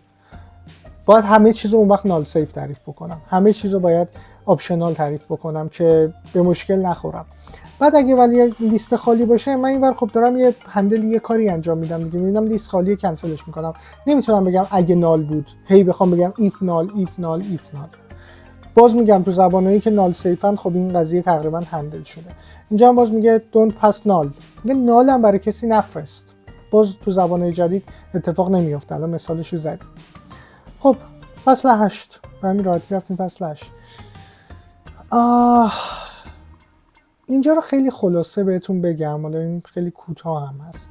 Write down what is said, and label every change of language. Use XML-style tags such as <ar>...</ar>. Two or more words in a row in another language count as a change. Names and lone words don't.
<fa>باید همه چیزو اون وقت</fa> <en>null safe</en> <fa>تعریف بکنم، همه چیزو باید آپشنال تعریف بکنم که به مشکل نخورم. بعد اگه ولی لیست خالی باشه، من اینور خب دارم یه هندل یه کاری انجام میدم دیگه، میبینم لیست خالیه کنسلش میکنم. نمیتونم بگم اگه نال بود هی بخوام بگم</fa> <en>if null if null if null.</en> <fa>باز میگم تو زبانایی که</fa> <en>null safe</en> <fa>خب این قضیه تقریبا هندل شده. اینجا هم باز میگه</fa> <en>don't pass null،</en> <fa>میگه نال هم برای کسی نفرست. باز تو زبانای جدید اتفاق نمیفته. الان مثالشو زدیم. خب فصل 8 به همین راحتی رفتیم فصل 8. اینجا رو خیلی خلاصه بهتون بگم، حالا این خیلی کوتاه هم هست.</fa>